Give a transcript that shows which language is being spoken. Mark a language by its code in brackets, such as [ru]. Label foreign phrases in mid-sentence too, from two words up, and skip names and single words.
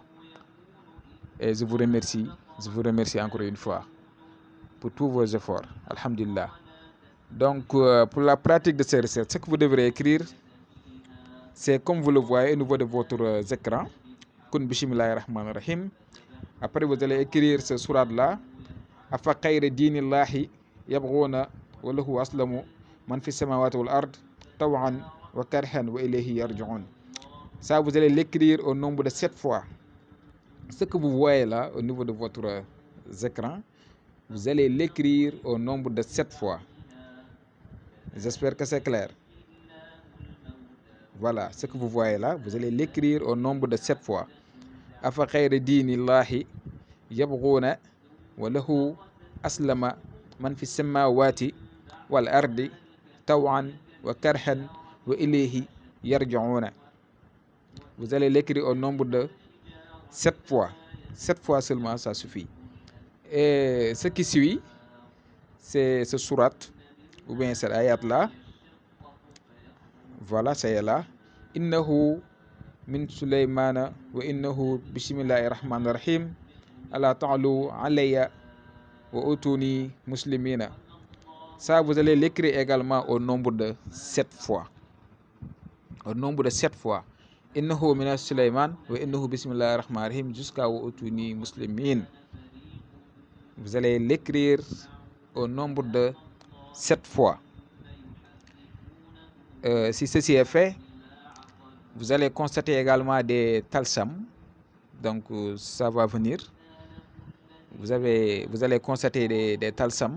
[fr] Et je vous remercie encore une fois pour tous vos efforts, Alhamdulillah. Donc, pour la pratique de ces recettes, ce que vous devrez écrire, c'est comme vous le voyez au niveau de votre écran. [ar] كن بسم الله الرحمن الرحيم. [fr] Après, vous allez écrire ce surat-là. [ar] أفغير دين الله يبغون وله أسلم من في السماوات والأرض طوعا وكرها وإليه يرجعون. [fr] Ça, vous allez l'écrire au nombre de 7 fois. Ce que vous voyez là au niveau de votre écran, vous allez l'écrire au nombre de 7 fois. J'espère que c'est clair. Voilà, ce que vous voyez là, vous allez l'écrire au nombre de 7 fois. [ar] أفغير دين الله يبغون وله أسلم من في السماوات والأرض طوعا وكرها وإليه يرجعون. [fr] Vous allez l'écrire au nombre de 7 fois. 7 fois seulement, ça suffit. Et ce qui suit, c'est ce surat, ou bien cette ayat-là. Voilà, c'est là. [ar] إنه من سليمان وإنه بسم الله الرحمن الرحيم. ألا تعلوا علي وأتوني مسلمين. [fr] Ça, vous allez l'écrire également au nombre de 7 fois. Au nombre de 7 fois. [ar] إنه من سليمان وإنه بسم الله الرحمن الرحيم jusqu'à وأتوني مسلمين. [fr] Vous allez l'écrire au nombre de 7 fois. Si ceci est fait, vous allez constater également des talsam. Donc, ça va venir. Vous allez constater des talsam.